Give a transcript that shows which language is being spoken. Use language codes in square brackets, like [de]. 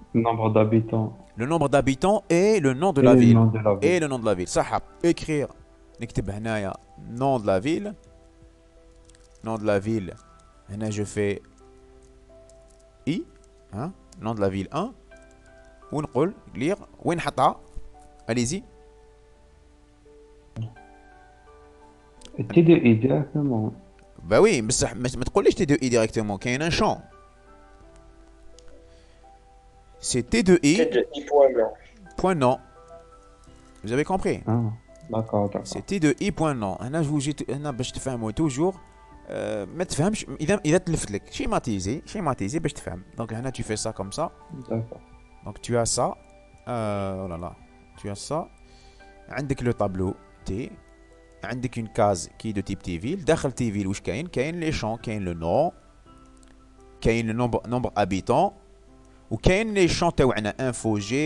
[fr] Nombre d'habitants. Le nombre d'habitants et le nom de la ville. Le nom de la ville. Et le nom de la ville. صح. Écrire. [ar] نكتب هنايا [fr] nom de la ville. Nom de la ville. هنا je fais I. Hein? Nom de la ville 1. ونقول lire. [ar] وين نحطها؟ Allez-y. [fr] T2i directement. Bah oui, [ar] بصح ما تقوليش [fr] T2i directement, كاين un champ. C'est T2i T2i point nom. point nom. Vous avez compris? Ah, d'accord, d'accord. C'est T2i point nom. [ar] هنا باش تفهموا toujours ما تفهمش اذا تلفت لك schématiser باش تفهم. [fr] Donc هنا tu fais ça comme ça. D'accord. Donc tu as ça. Oh là là. Tu as ça. عندك le tableau T. عندك une case qui est de type T-ville. داخل T-ville واش كاين؟ كاين les champs, كاين le nom, كاين le nombre habitants, وكاين les champs تاوعنا info G.